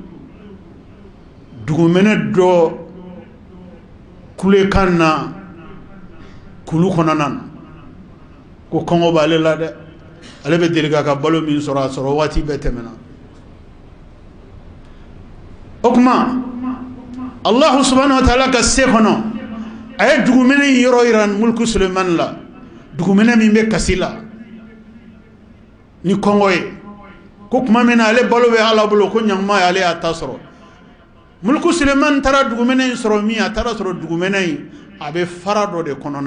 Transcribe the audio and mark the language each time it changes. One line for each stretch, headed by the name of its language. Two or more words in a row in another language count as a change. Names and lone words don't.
Bambara: dugumɛnɛ dɔ kulekan na kulu kɔnɔna na ko kɔngɔ b'ale la dɛ ale bɛ deli k'a ka balo min sɔrɔ a sɔrɔ waati bɛɛ tɛmɛna o tuma
Arabic: الله سبحانه وتعالى
Bambara: ka se kɔnɔ a ye dugumɛnɛ in yɔrɔ yira mulku Sulemani la dugumɛnɛ min bɛ kasi la ni kɔngɔ ye ko tuma min na ale balo bɛ ala bolo ko ɲankuma ye ale y'a ta sɔrɔ mulku Sulemani taara dugumɛnɛ in sɔrɔ min a taara sɔrɔ dugumɛnɛ in a bɛ fara dɔ de kɔnɔna